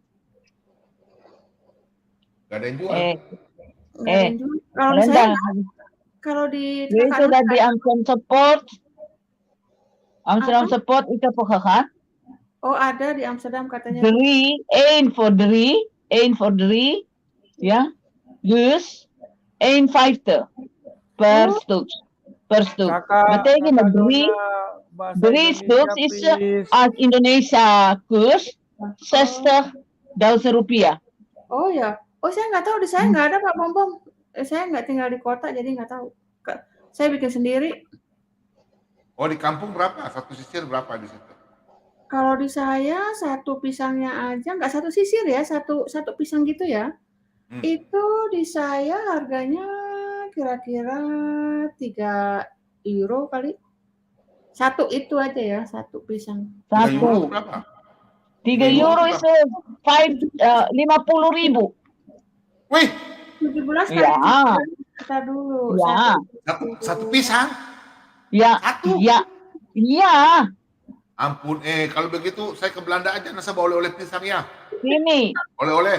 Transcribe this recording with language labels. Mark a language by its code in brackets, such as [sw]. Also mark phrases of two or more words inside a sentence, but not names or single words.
[id] Gak ada yang jual. Kalau saya, kalau di itu dari Amsterdam Support itu apa? Oh ada di Amsterdam katanya. 1 for 3, ya. [nl] Dus 1,50 per stuk. Betekent dat 3 stuks is als Indonesia koers 60.000 rupiah. [id] Oh ya. Oh saya nggak tahu, di saya nggak ada Pak Bom. Saya nggak tinggal di kota jadi nggak tahu. Saya bikin sendiri. Oh di kampung berapa? 1 sisir berapa di situ? Kalau di saya 1 pisangnya aja, nggak 1 sisir ya, satu pisang gitu ya. Itu di saya harganya kira-kira 3 euro kali. 1 itu aja ya, 1 pisang. 1 euro berapa? 3 euro is 50.000. Wih, 17 kali. Ya. Kita dulu. Ya. Satu pisang? Ya. Iya. Ampun, kalau begitu saya ke Belanda aja, nasa bawa oleh pisang ya. Sini. Oleh-oleh.